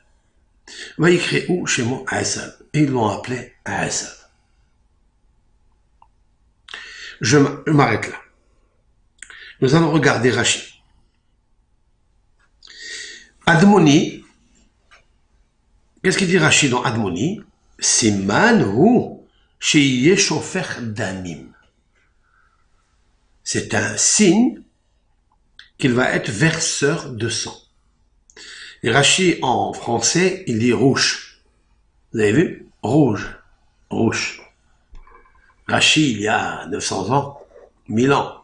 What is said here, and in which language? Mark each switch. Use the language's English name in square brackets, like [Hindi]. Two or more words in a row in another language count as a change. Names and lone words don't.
[Hebrew] ויקראו שמו עשו. [French] Et ils l'ont appelé Asav. Je m'arrête là. Nous allons regarder Rashi. Admoni, qu'est-ce qu'il dit Rashi dans Admoni? [Hebrew] סימן הוא שיהא שופך דמים. [French] C'est un signe qu'il va être verseur de sang. Et Rashi en français, il dit rouge. Vous avez vu? Rouge. Rouge. Rashi, il y a 900 ans, 1000 ans.